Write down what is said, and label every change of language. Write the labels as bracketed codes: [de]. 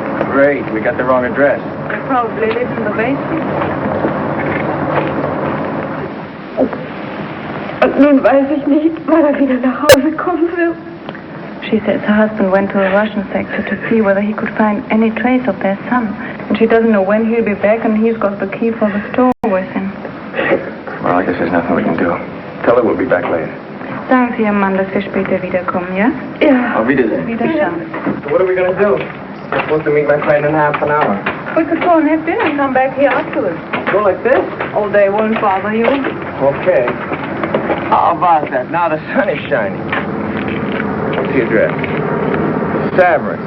[en] Great, we got the wrong address. They probably live in the basement. [de] Und nun weiß ich nicht, wann er wieder nach Hause kommen wird. [en] She says her husband went to the Russian sector to see whether he could find any trace of their son. And she doesn't know when he'll be back, and he's got the key for the store with him. Well, I guess there's nothing we can do. Tell her we'll be back later. [de] Sagen Sie Ihrem Mann, dass wir später wiederkommen, ja? Ja. Auf Wiedersehen. Wiederschauen. [en] So what are we gonna do? We're supposed to meet my friend in half an hour. We could go and have dinner and come back here afterwards. Go like this? Oh, they won't bother you. Okay. How about that? Now the sun is shining. What's the address? Savern.